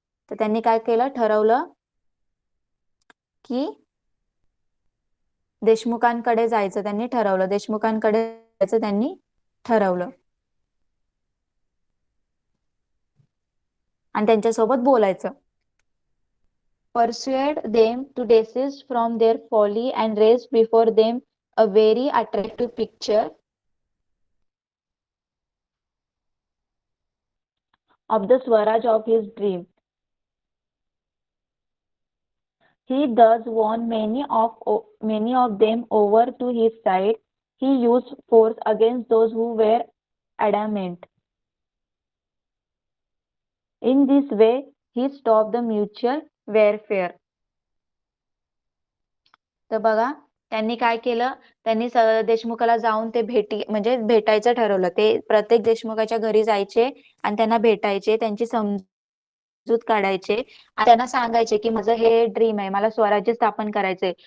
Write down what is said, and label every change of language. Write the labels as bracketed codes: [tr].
[mr] तर त्यांनी काय केलं, ठरवलं की देशमुखांकडे जायचं त्यांनी ठरवलं. देशमुखांकडे जायचं त्यांनी ठरवलं आणि त्यांच्यासोबत बोलायचं. [en] Persuade them to desist from their folly and raise before them a very attractive picture of the Swaraj of his dream. He thus won many of them over to his side. He used force against those who were adamant. In this way, he stopped the mutual warfare. [mr] तर बघा, त्यांनी काय केलं, त्यांनी देशमुखाला जाऊन ते म्हणजे भेटायचं ठरवलं. ते प्रत्येक देशमुखाच्या घरी जायचे आणि त्यांना भेटायचे, त्यांची समजूत काढायचे आणि त्यांना सांगायचे की माझं हे ड्रीम आहे, मला स्वराज्य स्थापन करायचंय.